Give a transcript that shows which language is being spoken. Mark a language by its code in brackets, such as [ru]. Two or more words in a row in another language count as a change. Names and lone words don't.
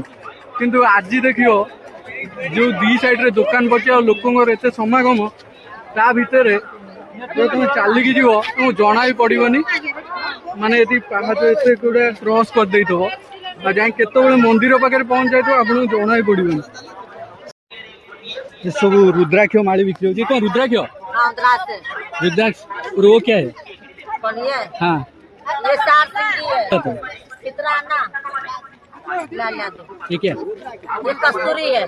[or] କିନ୍ତୁ ଆଜି ଦେଖିବ ଯୋଉ ଦି ସାଇଡରେ ଦୋକାନ ପଡିଛି ଆଉ ଲୋକଙ୍କର ଏତେ ସମାଗମ, ତା ଭିତରେ ଯଦି ତମେ ଚାଲିକି ଯିବ ତମକୁ ଜଣା ବି ପଡିବନି। ମାନେ ଏଠି ପାହାଚ ଏତେ ଗୁଡେ କ୍ରସ୍ କରିଦେଇଥିବ ଆଉ ଯାଇ କେତେବେଳେ ମନ୍ଦିର ପାଖରେ ପହଞ୍ଚି ଯାଇଥିବ ଆପଣଙ୍କୁ ଜଣା ବି पड़िबनी। [hi] ये सब रुद्राक्ष माली बिक्री होती है। कौन रुद्राक्ष? हाँ, रुद्राक्ष। रुद्राक्ष और वो क्या है? कौन ये? हाँ ये 4 सिंगी है। तो कितना आना? ला दो। ये क्या? ये कस्तूरी है।